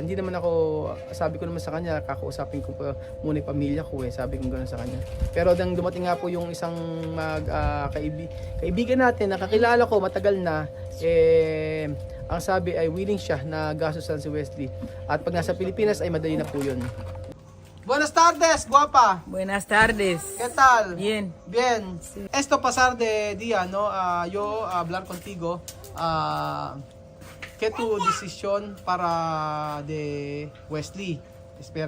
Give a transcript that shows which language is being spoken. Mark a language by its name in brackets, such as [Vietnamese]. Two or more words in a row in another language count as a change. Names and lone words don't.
[Filipino] Hindi naman ako, sabi ko naman sa kanya, kakausapin ko pa muna yung pamilya ko sabi ko gano'n sa kanya. Pero nang dumating nga po yung isang kaibigan natin, nakakilala ko matagal na, ang sabi ay willing siya na gastusan si Wesley. At pag nasa Pilipinas ay madali na po yun. [Spanish] Buenas tardes, guapa. Buenas tardes. ¿Qué tal? Bien. Bien. Sí. Esto pasar de día, ¿no? Yo hablar contigo. ¿Qué tu decisión para de Wesley? Espera.